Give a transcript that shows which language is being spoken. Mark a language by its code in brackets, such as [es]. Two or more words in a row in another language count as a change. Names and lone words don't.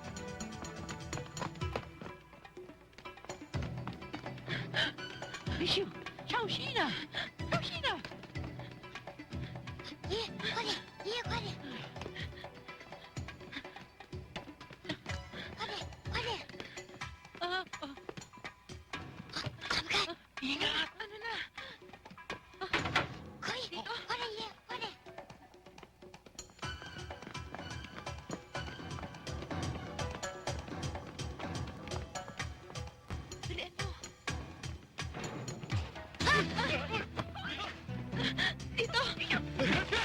[tl] Bisyo! Xiaoxina! Xiaoxina! [zh] 爷爷，快点！爷爷，快点！快点！快点！看不看？ [tl] Ingat! Ano na? [zh] 可以！快点，爷爷，快点！ [tl] Dalian mo! Dito!